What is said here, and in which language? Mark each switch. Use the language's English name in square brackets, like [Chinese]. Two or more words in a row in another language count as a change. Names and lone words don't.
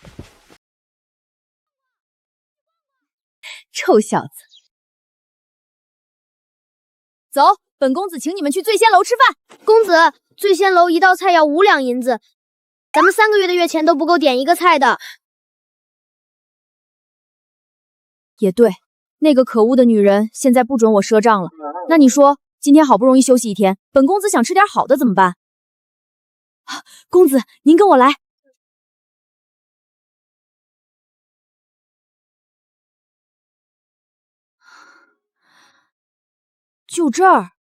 [Chinese] 臭小子。走，本公子請你們去醉仙樓吃飯。公子，醉仙樓一道菜要5兩銀子，咱們3個月的月錢都不夠點一個菜的。也對，那个可惡的女人現在不准我賒賬了。那你說，今天好不容易休息一天，本公子想吃點好的怎麼辦？公子，您跟我來。就這兒。